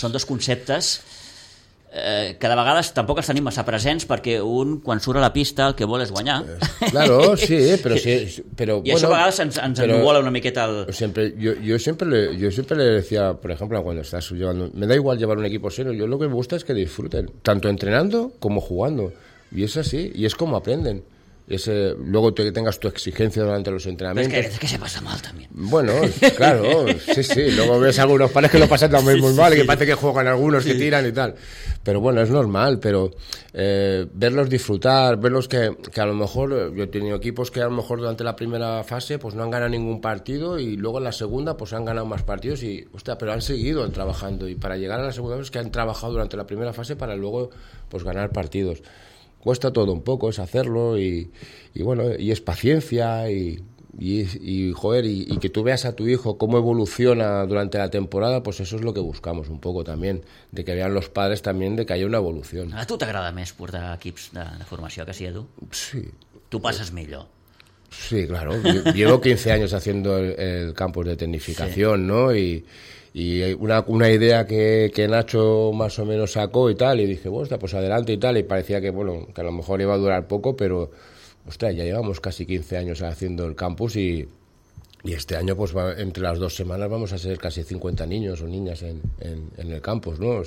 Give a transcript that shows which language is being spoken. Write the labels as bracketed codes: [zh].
[ca] Són dos conceptes que de vegades tampoc els tenim massa presents perquè un, quan surt a la pista, el que vol és guanyar. Claro, sí, però sí. Però, i això bueno, a vegades ens envuela una miqueta el... [es] Yo siempre le decía, por ejemplo, cuando estás llevando... Me da igual llevar un equipo serio, yo lo que me gusta es que disfruten, tanto entrenando como jugando. Y es así, y es como aprenden. Luego que tengas tu exigencia durante los entrenamientos. Pero es que se pasa mal también. Bueno, claro, sí. Luego ves a algunos pares que lo pasan también muy mal, que parece que juegan algunos, que tiran y tal. Pero bueno, es normal, pero verlos disfrutar, verlos que a lo mejor, yo he tenido equipos que a lo mejor durante la primera fase pues no han ganado ningún partido y luego en la segunda pues han ganado más partidos y, hostia, pero han seguido trabajando y para llegar a la segunda es que han trabajado durante la primera fase para luego pues ganar partidos. Cuesta todo un poco, es hacerlo y bueno, y es paciencia y joder, y que tú veas a tu hijo cómo evoluciona durante la temporada, pues eso es lo que buscamos un poco también, de que vean los padres también de que haya una evolución. [ca] A tu t'agrada més portar equips de formació que sí, Edu? Sí. Tu passes millor? [es] Sí, claro. Llevo 15 años haciendo el campus de tecnificación, sí. ¿No? Y una idea que Nacho más o menos sacó y tal, y dije, bueno, pues adelante y tal, y parecía que, bueno, que a lo mejor iba a durar poco, pero, ostras, ya llevamos casi 15 años haciendo el campus y este año, pues va, entre las 2 semanas vamos a ser casi 50 niños o niñas en el campus, ¿no?